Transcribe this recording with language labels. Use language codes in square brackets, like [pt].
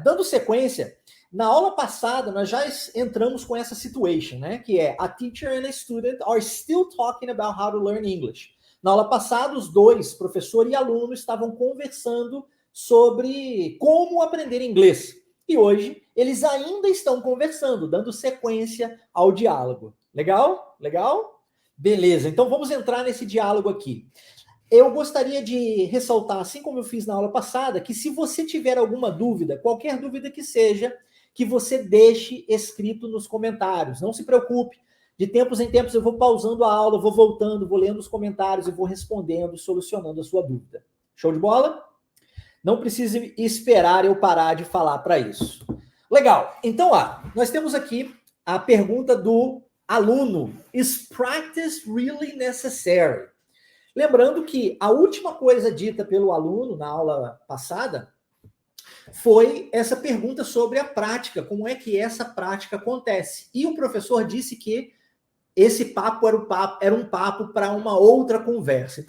[pt] dando sequência, na aula passada nós já entramos com essa situation, né? Que é [en] a teacher and a student are still talking about how to learn English. [pt] Na aula passada, os dois, professor e aluno, estavam conversando sobre como aprender inglês. E hoje eles ainda estão conversando, dando sequência ao diálogo. Legal? Legal? Beleza, então vamos entrar nesse diálogo aqui. Eu gostaria de ressaltar, assim como eu fiz na aula passada, que se você tiver alguma dúvida, qualquer dúvida que seja, que você deixe escrito nos comentários. Não se preocupe. De tempos em tempos eu vou pausando a aula, vou voltando, vou lendo os comentários e vou respondendo, solucionando a sua dúvida. Show de bola? Não precise esperar eu parar de falar para isso. Legal. Então, nós temos aqui a pergunta do aluno. [en] Is practice really necessary? [pt] Lembrando que a última coisa dita pelo aluno na aula passada foi essa pergunta sobre a prática, como é que essa prática acontece. E o professor disse que esse papo era um papo para uma outra conversa.